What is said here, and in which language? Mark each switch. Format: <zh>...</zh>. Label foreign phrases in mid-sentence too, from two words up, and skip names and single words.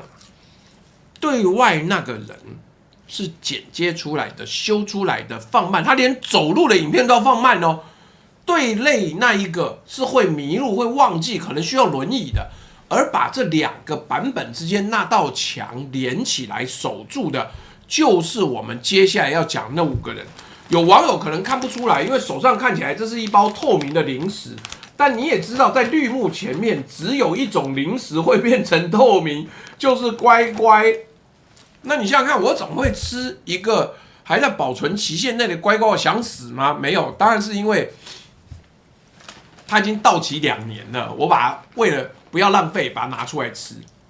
<zh>對外那個人是剪接出來的、修出來的、放慢，他連走路的影片都要放慢哦。對內那一個是會迷路、會忘記、可能需要輪椅的。而把這2個版本之間那道牆連起來守住的，就是我們接下來要講那 5個人。有網友可能看不出來，因為手上看起來這是一包透明的零食， 但你也知道，在綠幕前面只有一種零食會變成透明，就是乖乖。那你想想看，我怎麼會吃一個還在保存期限內的乖乖？我想死嗎？沒有，當然是因為它已經到期2年了，我把它為了不要浪費，把它拿出來吃。</zh>